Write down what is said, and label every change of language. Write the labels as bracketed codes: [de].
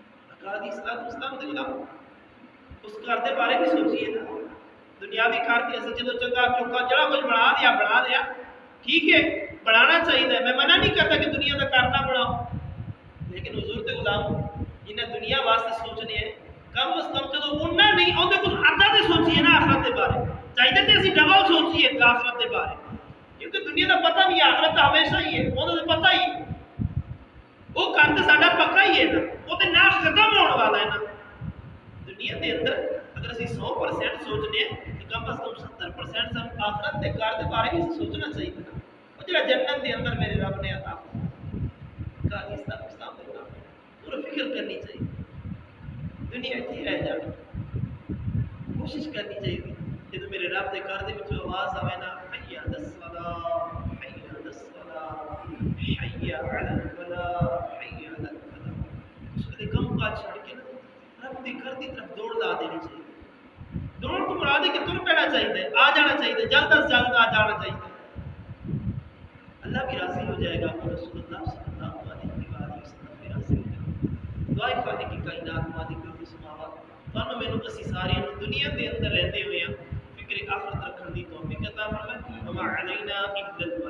[pa] اکادی صلی اللہ علیہ وسلم اس گھر دے بارے بھی سوچیے نا, دنیاوی گھر تے اسی جدوں چنگا چوکا جڑا کچھ بنا لیا ٹھیک ہے, بنانا چاہیے, [ur] میں منع نہیں کرتا کہ دنیا کا کار نہ بناؤ, [pa] لیکن حضور تے غلام جنہیں دنیا واسطے سوچنے ہیں کم از کم چلو انہاں نہیں اودے کچھ آدھا تے سوچیے نا آخرت دے بارے. چاہیے تے اسی ڈبل سوچیے آخرت دے بارے, کیونکہ دنیا کا پتہ نہیں, آخرت ہمیشہ ہی ہے, وہ تو پتہ ہی وہ گھر تے ساڈا پکا ہی ہے نا, وہ تے نہ ختم ہونے والا ہے نا. دنیا دے اندر اگر اسی 100% سوچنے ہیں تو کم از کم 70% سن آخرت دے گھر دے بارے بھی سوچنا چاہیے نا. وہ جڑا جنت دے اندر میرے رب نے عطا کیا اس طرح اسلام دے نام پورا فکر کرنی چاہیے. دنیا اتنی رہ جائے, کوشش کرنی چاہیے جب میرے رب دے گھر دے وچ آواز آوے نا [ar] حی علی الصلاۃ حی علی الصلاۃ حی علی الفلاح [pa] حی علی الفلاح, اس کے کم کاج چھڑ کے نا رب دے گھر دی طرف دوڑ لا دینی چاہیے. [ur] دوڑ تو مراد ہے کہ تر پینا چاہیے, آ جانا چاہیے, جلد از جلد آ جانا چاہیے. اللہ بھی راضی ہو جائے گا, اور رسول اللہ صلی اللہ علیہ وسلم بھی راضی ہو جائے گا. [pa] دعائے خالق کی کائنات مالک السماوات تانوں مینوں اسی سارے دنیا دے اندر رہتے ہوئے فکر آخرت رکھن دی توفیق عطا فرمائے. [ar] وما علینا الا